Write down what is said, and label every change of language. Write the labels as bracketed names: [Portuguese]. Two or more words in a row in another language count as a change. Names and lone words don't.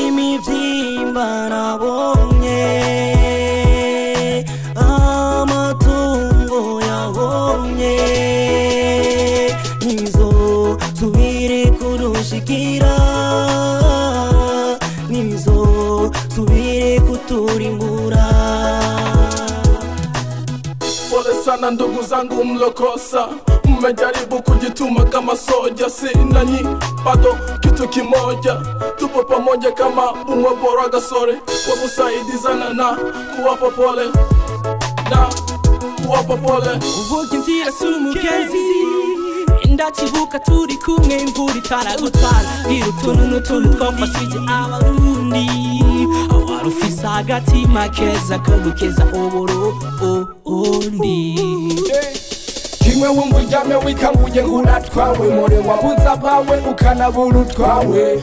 [Rundi] Imivyimba nabonye, amatungo yabonye, nizo subire kudushikira, nizo subire kuturimbura. [Swahili] Pole sana ndugu zangu mlokosa, mmejaribu kujituma kama soja, si nanyi bado kitu kimoja. Tupo pamoja kama umwe bora gasore, kwa kusaidizana na kuwapa pole, na kuwapa pole. [Rundi] Uvuga inzira sumugenzi, ndakibuka turi kumwe imvura itaragutwara. Bwira utuntu n'utuntu twafashije abarundi, awarufise agatima keza ko gukeza uburundi. kimwe wumva uryamye wikanguye nguratwawe, more wabuze abawe ukanabura utwawe.